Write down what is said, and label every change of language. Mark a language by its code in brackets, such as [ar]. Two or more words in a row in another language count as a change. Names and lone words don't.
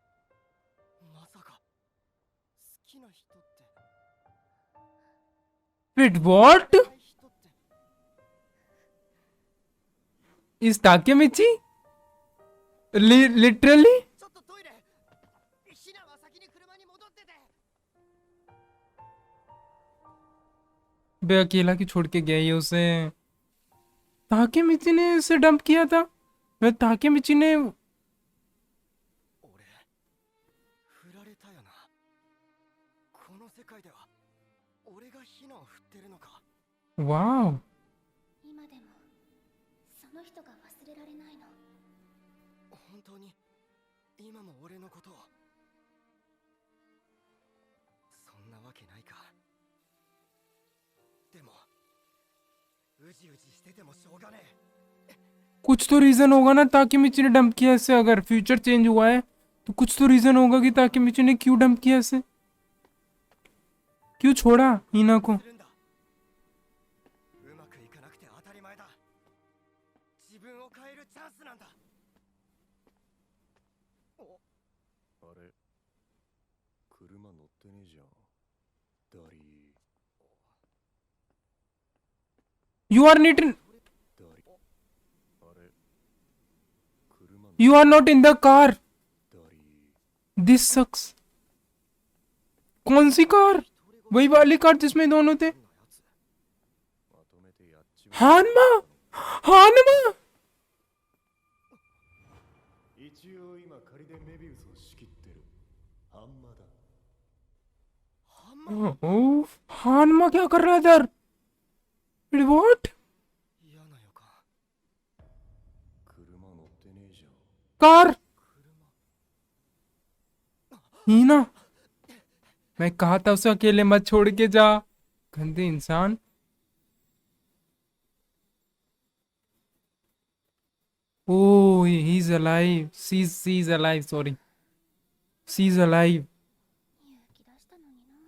[ja] タケミチ君。え、涙。まさか好きな人って。 [en] wait what [ja] 人って [en] is Takemichi literally [ja] ちょっとトイレヒナは先に車に戻ってて [hi] बे अकेला क्यों छोड़ के गया ये उसे ताकेमिची ने उसे डंप किया था मैं ताकेमिची ने [ja] 俺振られたよなこの世界では俺がヒナを振ってるのか वाओ 今でもその人が忘れられないの。本当に今も俺のことをそんなわけないかでもうじうじしててもしょうがねえ [hi] कुछ तो रीजन होगा ना ताकेमिची ने डंप किया इसे अगर [en] future change [hi] हुआ है तो कुछ तो रीजन होगा कि ताकेमिची ने क्यों डंप किया इसे क्यों छोड़ा हीना को [ja] するんだうまくいかなくて当たり前だ自分を変えるチャンスなんだあれ車乗ってねえじゃんダリ [en] you are not in [ja] ダリあれ車乗 [en] you are not in the car [ja] ダリ [en] this sucks [hi] कौन सी कार वही वाली कार जिसमें दोनों थे [ja] まとめてやっちま [hi] हानमा हानमा [ja] 一応今仮でメビウスを仕切ってるハンマだ [hi] ओह हानमा क्या कर रहा है इधर व्हाट [ja] 嫌な予感車乗ってねえじゃん [hi] कार हीना मैं कहा था उसे अकेले मत छोड़ के जा गंदे इंसान [en] oh he is alive she is alive sorry she is alive [ja] 勇気出したのにな。